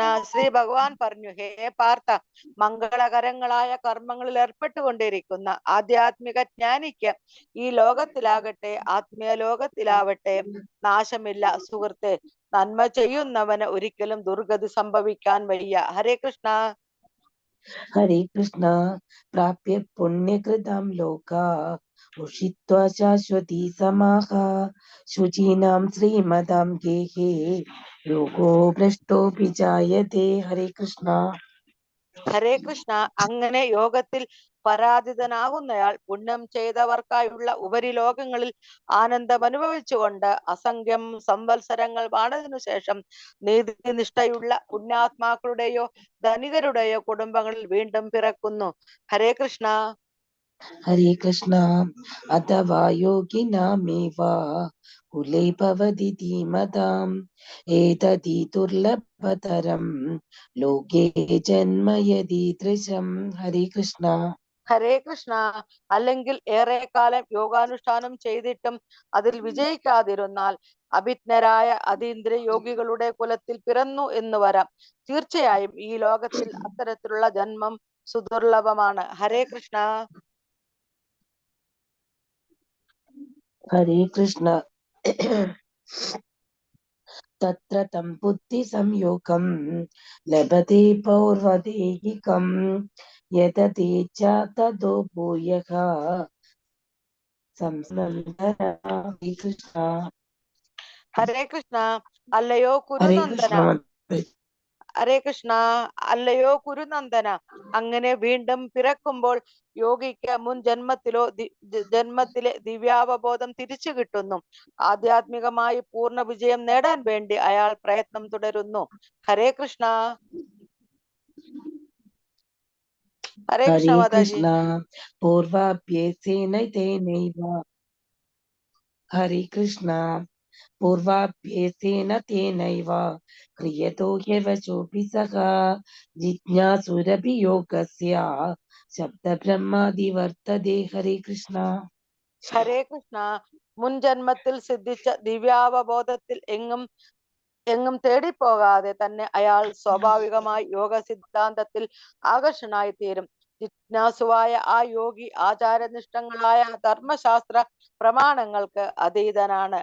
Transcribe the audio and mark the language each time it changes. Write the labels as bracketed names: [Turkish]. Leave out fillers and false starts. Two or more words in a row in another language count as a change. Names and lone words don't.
[Malayalam] ശ്രീ ഭഗവാൻ പറഞ്ഞു, ഹേ പാർത്ഥ, മംഗളകരങ്ങളായ കർമ്മങ്ങളിൽ ഏർപ്പെട്ടുകൊണ്ടിരിക്കുന്ന ആധ്യാത്മിക ജ്ഞാനിക്ക് ഈ ലോകത്തിലാകട്ടെ ആത്മീയ ലോകത്തിലാവട്ടെ നാശമില്ല. സുഹൃത്തെ, നന്മ ചെയ്യുന്നവന് ഒരിക്കലും ദുർഗതി സംഭവിക്കാൻ വയ്യ. ഹരേ കൃഷ്ണ. [Sanskrit] हरे कृष्ण प्राप्य पुण्यकृतां लोका उषित्वा शाश्वती समाः शुचीनां श्रीमतां गेहे योगो भ्रष्टोऽपि जायते. हरे कृष्ण. [Malayalam] ഹരേ കൃഷ്ണ. അങ്ങനെ യോഗത്തിൽ പരാജിതനാകുന്നയാൾ പുണ്യം ചെയ്തവർക്കായുള്ള ഉപരിലോകങ്ങളിൽ ആനന്ദം അനുഭവിച്ചുകൊണ്ട് അസംഖ്യം സംവത്സരങ്ങൾ വാണതിനു ശേഷം നീതിനിഷ്ഠയുള്ള പുണ്യാത്മാക്കളുടെയോ ധനികരുടെയോ കുടുംബങ്ങളിൽ വീണ്ടും പിറക്കുന്നു. ഹരേ കൃഷ്ണ. [Sanskrit] हरे कृष्ण अथवा योगिनामेव कुले भवति धीमताम् एतद्धि दुर्लभतरं लोके जन्म यदीदृशम्. हरे कृष्ण. [Malayalam] ഹരേ കൃഷ്ണ. അല്ലെങ്കിൽ ഏറെക്കാലം യോഗാനുഷ്ഠാനം ചെയ്തിട്ടും അതിൽ വിജയിക്കാതിരുന്നാൽ അഭിജ്ഞരായ അതീന്ദ്രിയ യോഗികളുടെ കുലത്തിൽ പിറന്നു എന്ന് വരാം. തീർച്ചയായും ഈ ലോകത്തിൽ അത്തരത്തിലുള്ള ജന്മം സുദുർലഭമാണ്. ഹരേ കൃഷ്ണ. [Sanskrit] हरे कृष्ण तत्र तं बुद्धिसंयोगं लभते पौर्वदेहिकं यदते च ततो भूयः संस्नन्दन. हरे कृष्ण. [Malayalam] ഹരേ കൃഷ്ണ. അല്ലയോ [Sanskrit] हरे [Malayalam] കുരുനന്ദന. [Sanskrit] कृष्ण. [Malayalam] ഹരേ കൃഷ്ണ. അല്ലയോ കുരുനന്ദന. അങ്ങനെ വീണ്ടും പിറക്കുമ്പോൾ യോഗിക്ക് മുൻ ജന്മത്തിലെ ദിവ്യാവബോധം തിരിച്ചു കിട്ടുന്നു. ആധ്യാത്മികമായി പൂർണ്ണ വിജയം നേടാൻ വേണ്ടി അയാൾ പ്രയത്നം തുടരുന്നു. ഹരേ കൃഷ്ണ. ഹരേ കൃഷ്ണ [Sanskrit] हरे [Malayalam] മാതാജി. [Sanskrit] कृष्ण पूर्वाभ्यसेन तेनैव. हरे कृष्ण पूर्वाभ्यसेन तेनैव क्रियतो ह्यवचोऽपि सः जिज्ञासुरपि योगस्य शब्दब्रह्मादिवर्तते. हरे कृष्ण. [Malayalam] ഹരേ കൃഷ്ണ. മുൻ ജന്മത്തിൽ സിദ്ധിച്ച ദിവ്യാവബോധത്തിൽ എങ്ങും എങ്ങും തേടിപ്പോകാതെ തന്നെ അയാൾ സ്വാഭാവികമായി യോഗ സിദ്ധാന്തത്തിൽ ആകർഷനായി തീരും. ജിജ്ഞാസുവായ ആ യോഗി ആചാരനിഷ്ഠങ്ങളായ ധർമ്മശാസ്ത്ര പ്രമാണങ്ങൾക്ക് അതീതനാണ്.